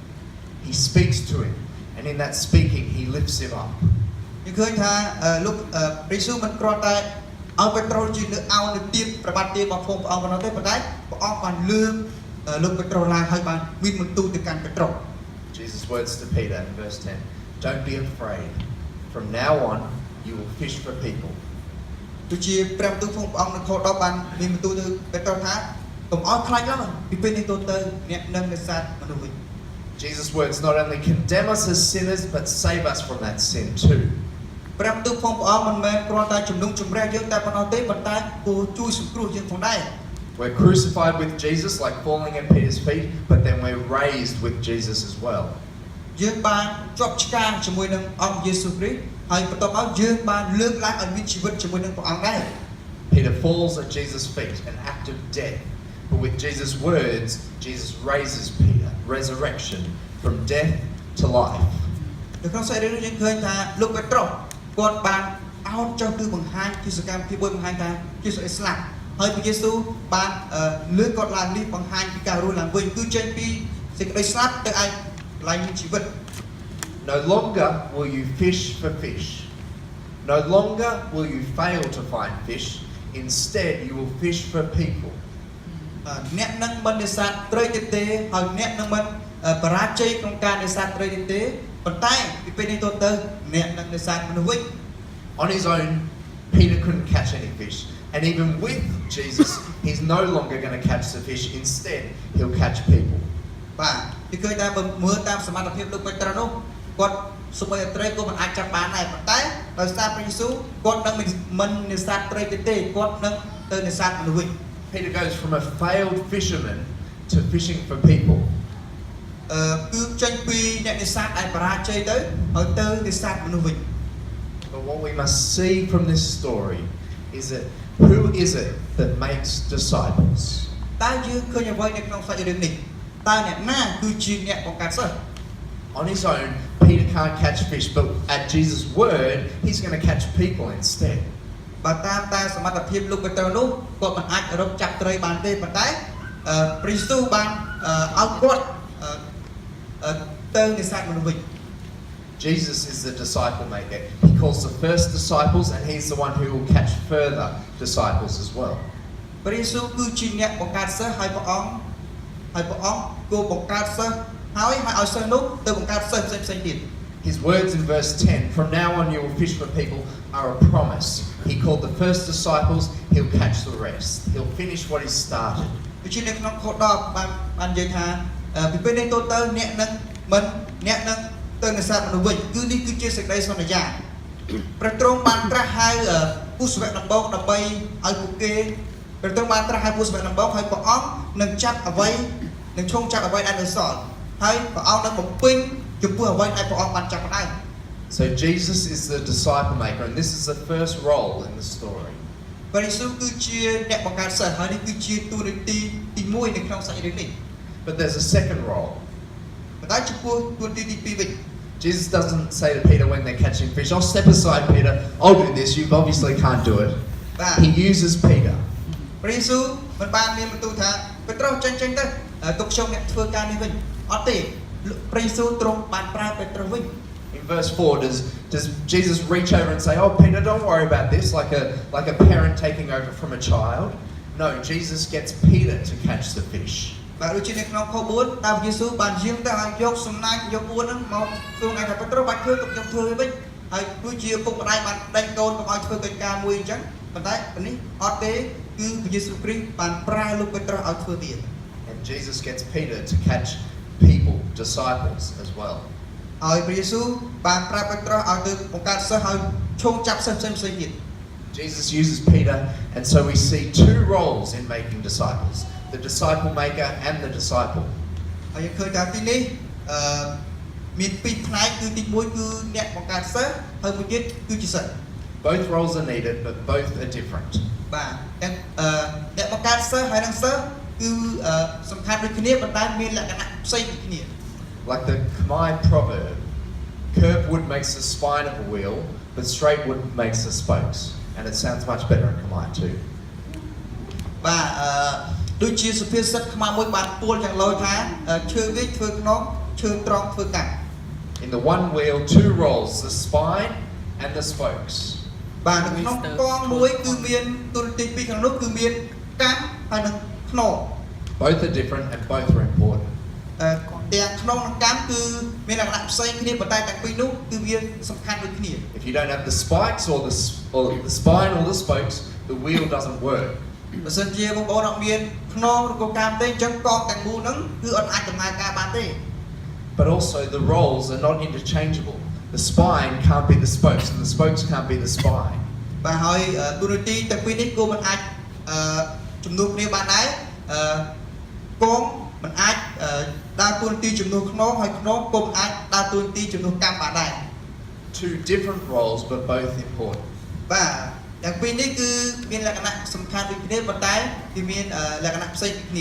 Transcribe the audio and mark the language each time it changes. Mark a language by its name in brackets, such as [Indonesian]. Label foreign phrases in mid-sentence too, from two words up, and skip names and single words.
[English] He speaks to him, and in that speaking, he lifts him up. [Khmer] យើងឃើញថាលោកព្រះយេស៊ូវមិនគ្រាន់តែឲ្យពេត្រុសជាលើកឲ្យនៅទៀតប្របាទទារបស់ព្រះអង្គប៉ុណ្ណោះទេប៉ុន្តែព្រះអង្គបានលើកលោកពេត្រុសឡើងហើយបានមានបន្ទូលទៅកាន់ពេត្រុស [English] Jesus' words to Peter in verse 10, "Don't be afraid. From now on, you will fish for people." [Khmer] គឺជាព្រះបន្ទូលព្រះអង្គនៅខ10បានមានបន្ទូលទៅពេត្រុសថាកុំឲ្យខ្លាចឡើយពីពេលនេះទៅអ្នកនឹងនេសាទមនុស្សវិញ [English] Jesus' words not only condemn us as sinners, but save us from that sin too. [Khmer] ព្រះបន្ទូលព្រះអង្គមិនមែនគ្រាន់តែជំនុំជម្រះយើងតែប៉ុណ្ណោះទេប៉ុន្តែគួរជួយសង្គ្រោះយើងផងដែរ [English] We're crucified with Jesus, like falling at Peter's feet, but then we're raised with Jesus as well. [Khmer] យើងបានជាប់ឆ្កាងជាមួយនឹងអង្គយេស៊ូវគ្រីស្ទហើយបន្ទាប់មកយើងបានលើកឡើងឲ្យមានជីវិតជាមួយនឹងព្រះអង្គដែរ [English] Peter falls at Jesus' feet, an act of death. But with Jesus' words, Jesus raises Peter, resurrection, from death to life. [Khmer] នៅក្នុងសាច់រឿងនេះយើងឃើញថាលោកពេត្រុសគាត់បានអោនចុះគឺបង្ហាញពីសកម្មភាពមួយបង្ហាញថាជាស្អីស្លាប់ហើយព្រះយេស៊ូវបានលើកគាត់ឡើងនេះបង្ហាញពីការរស់ឡើងវិញគឺចេញពីសេចក្តីស្លាប់ទៅឯកន្លែងមានជីវិត [English] No longer will you fish for fish. No longer will you fail to find fish. Instead, you will fish for people. [Khmer] អ្នកនឹងមិននេសាទត្រីទៀតទេហើយអ្នកនឹងមិនបរាជ័យក្នុងការនេសាទត្រីទៀតទេប៉ុន្តែពីពេលនេះទៅអ្នកនឹងនេសាទមនុស្សវិញ [English] On his own, Peter couldn't catch any fish. And even with Jesus, he's no longer going to catch the fish. Instead, he'll catch people. [Khmer] បាទពីឃើញថាមើលតាមសមត្ថភាពលោកពេត្រុសនោះគាត់សូម្បីតែត្រីក៏មិនអាចចាប់បានដែរប៉ុន្តែដោយសារព្រះយេស៊ូវគាត់នឹងមិននេសាទត្រីទៀតទេគាត់នឹងទៅនេសាទមនុស្សវិញ [English] Peter goes from a failed fisherman to fishing for people. [Khmer] គឺចេញពីអ្នកនេសាទដែលបរាជ័យទៅហើយទៅនេសាទមនុស្សវិញ [English] But what we must see from this story is that who is it that makes disciples? [Khmer] តើយើងឃើញអ្វីនៅក្នុងសាច់រឿងនេះតើអ្នកណាគឺជាអ្នកបង្កើតសិស្ស [English] On his own, Peter can't catch fish, but at Jesus' word, he's going to catch people instead. [Khmer] បើតាមតែសមត្ថភាពលោកពេត្រុសនោះគាត់មិនអាចរកចាប់ត្រីបានទេប៉ុន្តែព្រះយេស៊ូវបានឲ្យគាត់ទៅនេសាទមនុស្សវិញ [English] Jesus is the disciple maker. He calls the first disciples, and he's the one who will catch further disciples as well. [Khmer] ព្រះយេស៊ូវគឺជាអ្នកបង្កើតសិស្សហើយព្រះអង្គគោបង្កើតសិស្សហើយឲ្យសិស្សនោះទៅបង្កើតសិស្សផ្សេងៗទៀត [English] His words in verse 10, from now on you will fish for people, are a promise. He called the first disciples, he'll catch the rest. He'll finish what he started. [Khmer] ដូច្នេះនៅក្នុងខ10បាននិយាយថាពីពេលនេះទៅអ្នកនឹងទៅនេសាទមនុស្សវិញគឺនេះគឺជាសេចក្តីសន្យាព្រះទ្រង់បានត្រាស់ហៅពុស្វៈដំបងដើម្បីឲ្យពួកគេព្រះទ្រង់បានត្រាស់ហៅពុស្វៈដំបងហើយព្រះអង្គនឹងចាប់អ្វីនឹងឈោងចាប់អ្វីដែលនៅសល់ហើយព្រះអង្គនឹងបំពេញចំពោះអ្វីដែលព្រះអង្គបានចាប់ផ្ដើម [English] So Jesus is the disciple maker, and this is the first role in the story. [Khmer] ព្រះយេស៊ូវគឺជាអ្នកបង្កើតសិស្សហើយនេះគឺជាតួនាទីទី1នៅក្នុងសាច់រឿងនេះ [English] But there's a second role. [Khmer] ប៉ុន្តែចំពោះតួនាទីទី2វិញ [English] Jesus doesn't say to Peter when they're catching fish, "Oh, step aside, Peter. I'll do this. You obviously can't do it." He uses Peter. [Khmer] ព្រះយេស៊ូវមិនបានមានបន្ទូលថាពេត្រុសចេញទៅទុកខ្ញុំអ្នកធ្វើការនេះវិញអត់ទេព្រះយេស៊ូវទ្រង់បានប្រើពេត្រុសវិញ [English] In verse 4, does Jesus reach over and say, "Oh, Peter, don't worry about this," like a parent taking over from a child? No, Jesus gets Peter to catch the fish. [Khmer] បាទដូចជានៅក្នុងខ4តើព្រះយេស៊ូវបានយាងទៅឲ្យយកសំណាញ់យកអួនហ្នឹងមកធ្វើឲ្យថាពេត្រុសបាច់ធ្វើទុកខ្ញុំធ្វើវិញហើយគឺជាពុកម្ដាយបានដេញកូនកុំឲ្យធ្វើកិច្ចការមួយអញ្ចឹងប៉ុន្តែនេះអត់ទេគឺព្រះយេស៊ូវគ្រីស្ទបានប្រើលោកពេត្រុសឲ្យធ្វើទៀត [English] And Jesus gets Peter to catch people, disciples as well. [Khmer] ហើយព្រះយេស៊ូវបានប្រើពេត្រុសឲ្យទៅបង្កើតសិស្សឲ្យឈោងចាប់សិស្សផ្សេងទៀត [English] Jesus uses Peter, and so we see two roles in making disciples: the disciple maker and the disciple. [Khmer] ហើយយើងឃើញថាទីនេះមានពីរផ្នែកគឺទី1គឺអ្នកបង្កើតសិស្សហើយមួយទៀតគឺជាសិស្ស [English] Both roles are needed, but both are different. [Khmer] បាទអ្នកបង្កើតសិស្សហើយនិងសិស្សគឺសំខាន់ដូចគ្នាប៉ុន្តែមានលក្ខណៈផ្សេងពីគ្នា [English] Like the Khmer proverb, curved wood makes the spine of a wheel, but straight wood makes the spokes. And it sounds much better in Khmer too. [Khmer] បាទដូចជាសុភាសិតខ្មែរមួយបានពោលយ៉ាងលយថាឈើវិញធ្វើខ្នងឈើត្រង់ធ្វើកាំ [English] In the one wheel, two rolls, the spine and the spokes. [Khmer] បាទនៅក្នុងកងមួយគឺមានទូរទស្សន៍ពីរខាងនោះគឺមានកាំហើយនិងខ្នង [English] Both are different and both are important. [Khmer] ទាំងខ្នងនិងកាំគឺមានលក្ខណៈផ្សេងគ្នាប៉ុន្តែទាំងពីរនោះគឺវាសំខាន់ដូចគ្នា [English] If you don't have the spikes or the spine or the spokes, the wheel doesn't work. [Khmer] បើសិនជាបងប្អូនអត់មានខ្នងឬក៏កាំទេអញ្ចឹងកងទាំងមូលហ្នឹងគឺអត់អាចដំណើរការបានទេ [English] But also the rolls are not interchangeable. The spine can't be the spokes and the spokes can't be the spine. [Khmer] បាទហើយទូរទស្សន៍ទាំងពីរនេះក៏មិនអាចជំនួសគ្នាបានដែរកងមិនអាចដើរតួនាទីជំនួសខ្នងហើយខ្នងក៏មិនអាចដើរតួនាទីជំនួសកាំបានដែរ [English] Two different roles but both important. [Khmer] បាទទាំងពីរនេះគឺមានលក្ខណៈសំខាន់ដូចគ្នាប៉ុន្តែវាមានលក្ខណៈផ្សេងពីគ្នា